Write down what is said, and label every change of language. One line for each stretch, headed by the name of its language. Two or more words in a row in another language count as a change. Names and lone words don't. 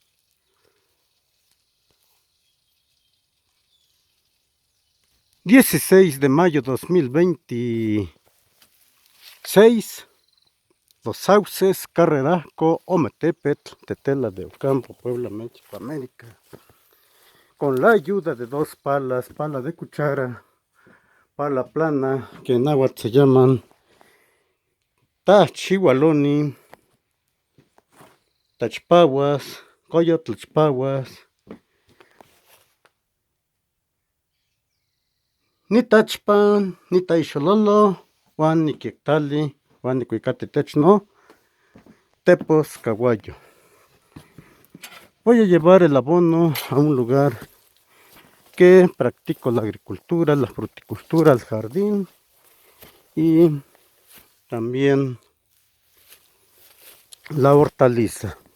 Spanish: ...16 de mayo 2026... Los Sauces, Carrerasco, Ometepetl, Tetela de Ocampo, Puebla, México, América. Con la ayuda de 2 palas, pala de cuchara, pala plana, que en náhuatl se llaman Tachihualoni, Tachpahuas, Coyotlchpahuas, ni Tachpan, ni Taixololo, Juan ni Quectali, Juan ni Cuicate Techno, Tepos, Caguayo. Voy a llevar el abono a un lugar que practico la agricultura, la fruticultura, el jardín y también la hortaliza.